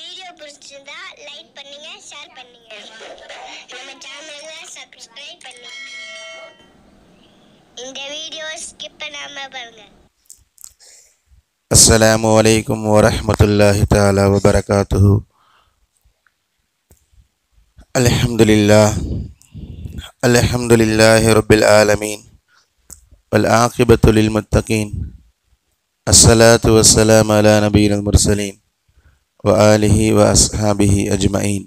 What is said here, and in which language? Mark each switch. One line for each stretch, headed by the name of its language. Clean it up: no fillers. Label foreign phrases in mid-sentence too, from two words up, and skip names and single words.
Tamil: பிடிச்சிருந்தா லைக் பண்ணுங்க, ஷேர் பண்ணுங்க. நம்ம சேனலை சப்ஸ்கிரைப் பண்ணுங்க. இந்த வீடியோ ஸ்கிப் பண்ணாம பாருங்க.
Arabic: السلام عليكم ورحمة الله تعالى وبركاته. الحمد لله رب العالمين والعاقبة للمتقين. الصلاة والسلام على نبينا المرسلين وآله وأصحابه أجمعين.